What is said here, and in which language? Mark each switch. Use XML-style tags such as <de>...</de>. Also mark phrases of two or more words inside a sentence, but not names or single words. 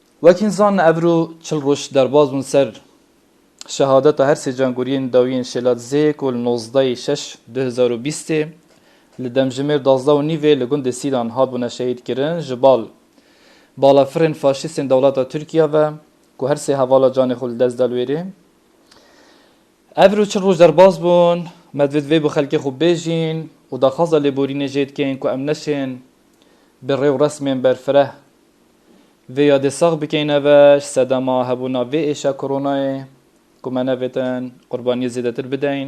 <ku>وەکین زان ئەڤرو چل ڕۆژ دەرباز بوون سەر شەهادەتا هەر سێ جانگۆریên dawiyên Şêlatzêyê ku li 19/6/2020 li demjimêr 12 li gundê Sîdan hatbûne şehîd kirin ji balafirên faşîstên dewleta Tirkiye ve ku her sê hevala canê xwe li dest da li wêrê. Evro çil roj derbas bûn, Medvedevê bi xelkê xwe bêjîn û daxwaza lêborînê jê dikên ku em neşên bi rêw resmên berfireh vê ya dêsaq bikeyne ve ji sedema hebûna vê êşa koronayê ku me nevêtin qurbaniyê zêdetir bideyn.</ku>